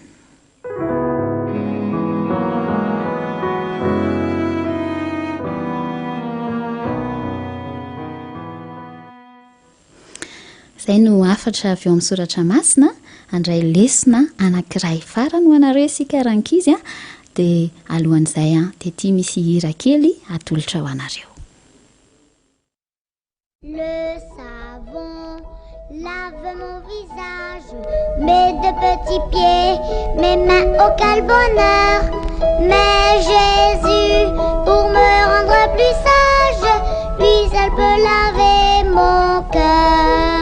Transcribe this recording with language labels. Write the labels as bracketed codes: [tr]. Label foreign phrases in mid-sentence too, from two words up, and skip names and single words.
[mg] Izay no afatra avy eo amin'ny soratra masina andray lesina anankiray farany ho anareo isika rankizy dia alohan'izay dia tia misy hira kely atolotra ho anareo. [fr] Le savon lave mon visage, mes deux petits pieds, mes mains au quel bonheur. Mais Jésus, pour me rendre plus sage, lui seul peut laver mon cœur.